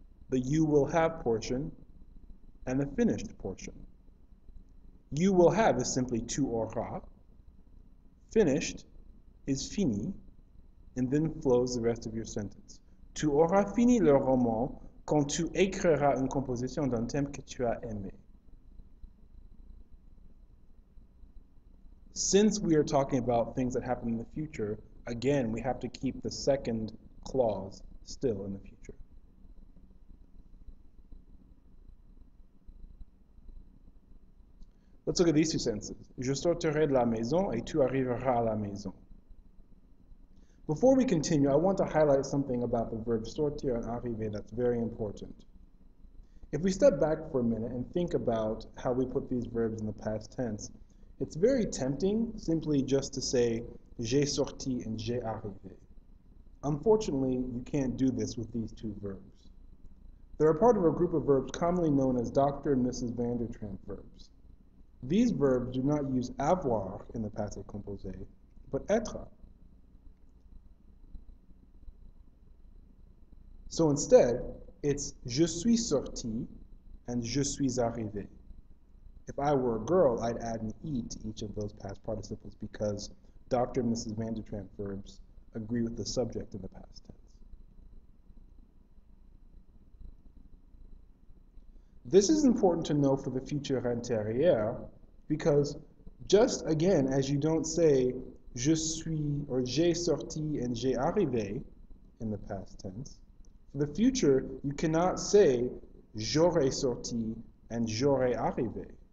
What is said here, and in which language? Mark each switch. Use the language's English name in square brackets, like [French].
[English] The you will have portion and the finished portion. You will have is simply [French] tu auras. [English] Finished is [French] fini, [English] and then flows the rest of your sentence. [French] Tu auras fini le roman quand tu écriras une composition d'un thème que tu as aimé. [English] Since we are talking about things that happen in the future, again, we have to keep the second clause still in the future. Let's look at these two sentences. [French] Je sortirai de la maison et tu arriveras à la maison. [English] Before we continue, I want to highlight something about the verb sortir and arriver that's very important. If we step back for a minute and think about how we put these verbs in the past tense, it's very tempting simply just to say [French] j'ai sorti [English] and [French] j'ai arrivé. [English] Unfortunately, you can't do this with these two verbs. They're a part of a group of verbs commonly known as Dr. and Mrs. van der Tramp verbs. These verbs do not use avoir in the passé composé, but être. So instead, it's [French] je suis sorti [English] and [French] je suis arrivé. [English] If I were a girl, I'd add an E to each of those past participles because Dr. and Mrs. van der Tramp verbs agree with the subject in the past tense. This is important to know for the futur antérieur because just again, as you don't say [French] je suis [English] or [French] j'ai sorti [English] and [French] j'ai arrivé [English] in the past tense, for the future, you cannot say [French] j'aurais sorti [English] and [French] j'aurais arrivé.